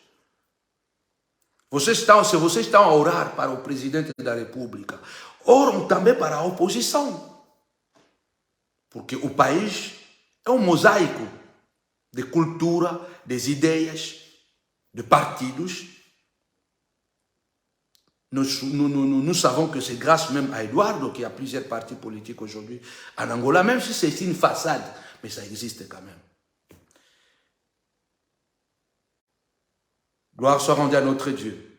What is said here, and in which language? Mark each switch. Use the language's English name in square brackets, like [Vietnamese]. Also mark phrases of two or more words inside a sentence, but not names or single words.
[Portuguese] Se vocês estão a orar para o presidente da República, oram também para a oposição. Porque o país é um mosaico de cultura, de ideias, de partidos. [French] Nous savons que c'est grâce même à Eduardo qu'il y a plusieurs partis politiques aujourd'hui en Angola, même si c'est une façade, mais ça existe quand même. Gloire soit rendue à notre Dieu.